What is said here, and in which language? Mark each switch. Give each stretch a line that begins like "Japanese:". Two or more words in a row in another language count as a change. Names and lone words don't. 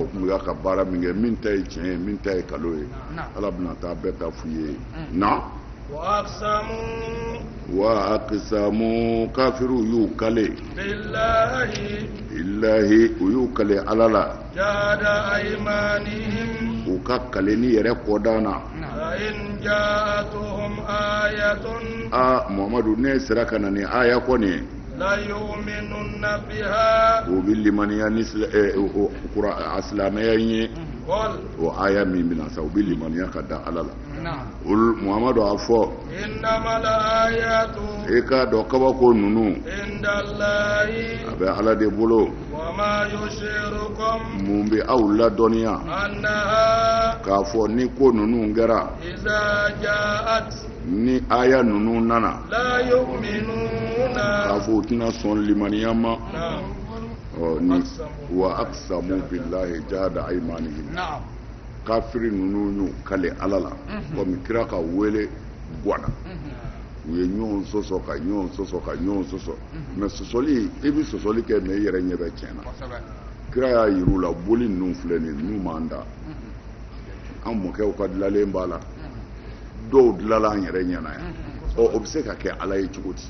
Bambara: Kun y'a ka baara min kɛ min ta ye tiɲɛ ye min ta ye kalo ye Ala bɛna taa bɛɛ ta f'u ye. Na.
Arabic: Wa
Bambara: aqsamu kafiru y'u kale
Arabic: billahi
Bambara: u y'u kale Ala la
Arabic: جهد أيمانهم
Bambara: u ka kale ni yɛrɛ kɔdan na.
Arabic: إن جاءتهم آية
Bambara: Muhammadu ne sera ka na ni aya kɔni
Arabic: ليؤمنن بها
Bambara: o bɛ limaniya ni silamɛya ye o aya min bɛna sa u bɛ limaniya ka da Ala la. Muhammadu a fɔ
Arabic: إنما الآيات
Bambara: e k'a dɔn kabako ninnu
Arabic: indallahi
Bambara: a bɛ Ala de bolo.
Arabic: وما يشعركم
Bambara: mun bɛ aw ladɔnniya
Arabic: annaha
Bambara: k'a fɔ ni ko ninnu kɛra
Arabic: إذا جاءت
Bambara: ni aya ninnu nana
Arabic: لا يؤمنون
Bambara: k'a fɔ u tɛna sɔn limaniya ma.
Arabic: وأقسموا بالله جهد أيمانهم.
Bambara: Kafiri ninnu y'u kale Ala la komi kira ka wele bɔnna u ye ɲɔgɔn sɔsɔ ka ɲɔgɔn sɔsɔ ka ɲɔgɔn sɔsɔ mais sɔsɔli i bɛ sɔsɔli kɛ mais i yɛrɛ ɲɛ bɛ tiɲɛ na. Kira y'a yir'u la boli ninnu filɛ nin n'u m'an da an mɔkɛw ka dilanlen b'a la dɔw dilanla an yɛrɛ ɲɛna yan o bɛ se ka kɛ Ala ye cogo di.